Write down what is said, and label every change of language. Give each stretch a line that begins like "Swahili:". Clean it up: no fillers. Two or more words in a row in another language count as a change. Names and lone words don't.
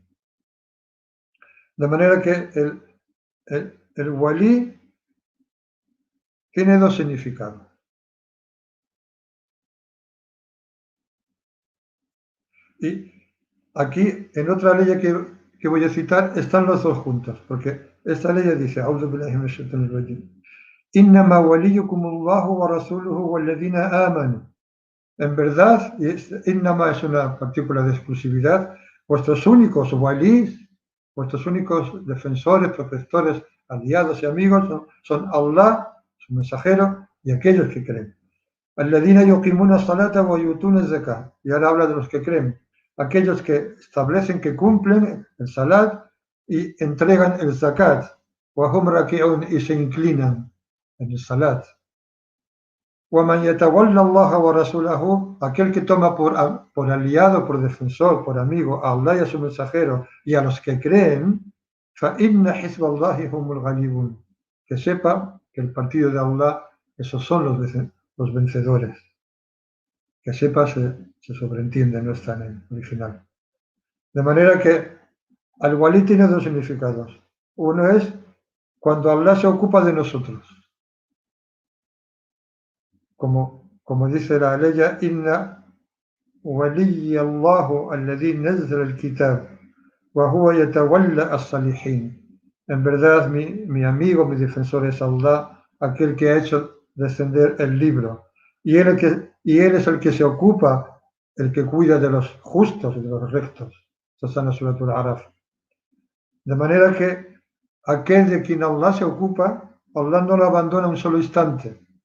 Spanish: De manera que el walí tiene dos significados. Y aquí, en otra ley que voy a citar, están los dos juntos, porque esta ley dice,
Arabic: أعوذ بالله من الشيطان الرجيم. إنما وليكم الله ورسوله والذين آمنوا.
Spanish: En verdad, y innama es una partícula de exclusividad, vuestros únicos walís, vuestros únicos defensores, protectores, aliados y amigos son Allah, su mensajero, y aquellos que creen.
Arabic: الذين يقيمون الصلاة ويؤتون الزكاة.
Spanish: Y ahora habla de los que creen. Aquellos que establecen, que cumplen el salat y entregan el zakat.
Arabic: وهم راكعون,
Spanish: y se inclinan en el salat.
Arabic: وَمَنْ يَتَوَلَّ اللَّهَ وَرَسُولَهُ,
Spanish: aquel que toma por aliado, por defensor, por amigo a Allah y a su mensajero y a los que creen,
Arabic: فَإِنَّ حِزْبَ اللَّهِ هُمُ الْغَالِبُونَ,
Spanish: que sepa que el partido de Allah, esos son los vencedores. Que sepa se sobreentiende, no está en el original. De manera que al-walí tiene dos significados. Uno es cuando Allah se ocupa de nosotros. Como dice la ley,
Arabic: إن وليي الله الذي نزل الكتاب وهو يتولى الصالحين.
Spanish: En verdad, mi amigo, mi defensor es Allah, aquel que ha hecho descender el libro. Y él es el que se ocupa, el que cuida de los justos y de los rectos. Esto está en la Surah Al-Araf. De manera que aquel de quien Allah se ocupa, Allah no lo abandona un solo instante.